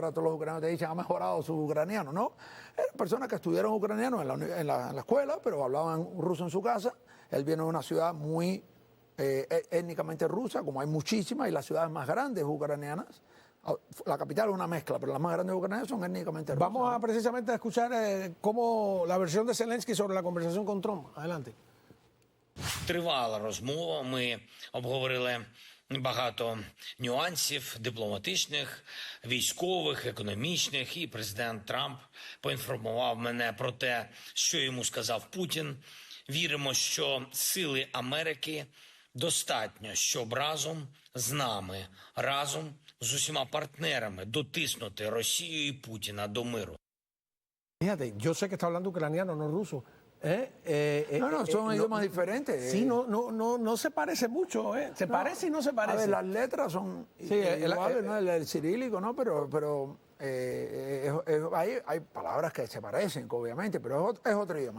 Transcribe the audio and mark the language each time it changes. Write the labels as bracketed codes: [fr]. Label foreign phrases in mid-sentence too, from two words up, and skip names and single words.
[es] Ahora todos los ucranianos te dicen, ha mejorado su ucraniano, ¿no? Eran personas que estudiaron ucraniano en la escuela, pero hablaban ruso en su casa. Él viene de una ciudad muy étnicamente rusa, como hay muchísimas, y las ciudades más grandes ucranianas. La capital es una mezcla, pero las más grandes ucranianas son étnicamente rusas. Vamos a precisamente a escuchar cómo la versión de Zelensky sobre la conversación con Trump. Adelante. [uk] Тривала розмова. Ми обговорили багато нюансів дипломатичних, військових, економічних. І президент Трамп поінформував мене про те, що йому сказав Путін. Віримо, що сили Америки достатньо, щоб разом з нами, разом з усіма партнерами дотиснути Росію і Путіна до миру. [es] Fíjate, yo sé que está hablando ucraniano, no ruso. No, son idiomas diferentes. Sí, no se parece mucho, Se parece y no se parece. A ver, las letras son iguales, ¿no? El cirílico, ¿no? Pero hay palabras que se parecen, obviamente, pero es otro idioma.